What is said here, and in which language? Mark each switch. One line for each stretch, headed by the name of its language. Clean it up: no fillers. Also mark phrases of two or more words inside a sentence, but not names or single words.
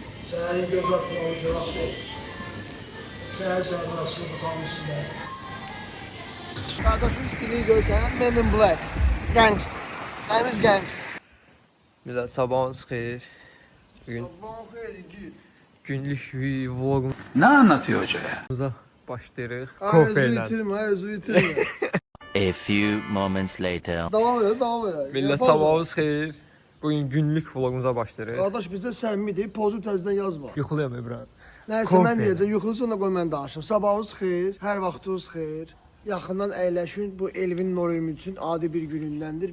Azerbaijani: Səhərin göz açılmış olaqdır. Səhər açılmış salın üstündə. Qardaşın stilini görsən, Men in Black. Gangster. Təmiz gangster. Millət sabahınız xeyir. Bugün Sabahın xeyri git. günlük vlogumuza
Turkish: Ne anlatıyor hoca ya?
Azerbaijani: başlayırıq. Özü itirmə, özü itirmə.
English: A few moments later.
Azerbaijani: Davam elə, davam elə. Millət sabahınız xeyir. Bugün günlük vlogumuza başlayırıq. Qardaş bizdə səmimidir, pozub təzədən yazma. Yuxuluyam İbrahim. Nəysə mən deyəcəm, yuxulusun da qoy mən danışım. Sabahınız xeyir, hər vaxtınız xeyir. Yaxından əyləşin, bu Elvin Norim üçün adi bir günündəndir.